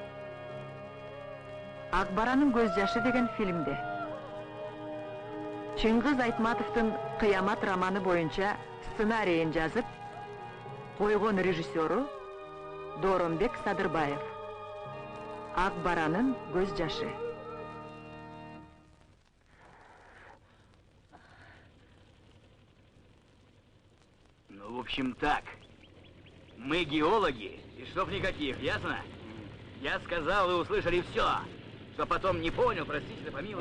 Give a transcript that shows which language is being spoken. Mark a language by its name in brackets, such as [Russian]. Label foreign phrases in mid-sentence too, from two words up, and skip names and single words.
[Kyrgyz] Акбаранын көз жашы деген фильмде. [Kazakh] Чыңгыз Айтматовтың Қиямат романы бойынша сценарийін жазып, қойған режиссеру Доромбек Садырбаев. [Kyrgyz] Акбаранын көз жашы. [Russian] В общем так, мы геологи, и чтоб никаких, ясно? Я сказал, вы услышали все. Что потом не понял, простите, да помилуйте.